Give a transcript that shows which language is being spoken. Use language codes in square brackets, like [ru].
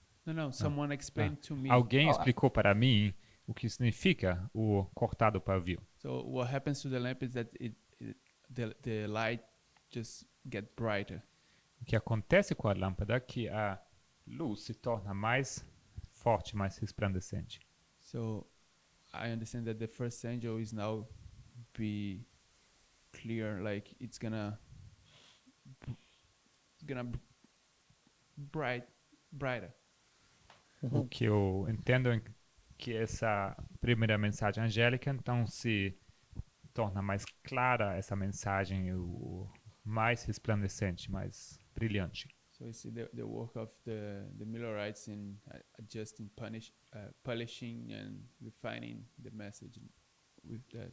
[en] No, someone explained to me. [pt] Alguém Oh, explicou para mim o que significa o cortar do pavio. [en] So what happens to the lamp is that the light just get brighter. [pt] O que acontece com a lâmpada é que a luz se torna mais forte, mais resplandecente. [en] So I understand that the first angel is now be clear, like it's gonna brighter. [pt] O que eu entendo é que essa primeira mensagem angélica então se torna mais clara essa mensagem, o mais resplandecente, mais brilhante. [en] So we see the work of the Millerites in adjusting, polishing and refining the message with that.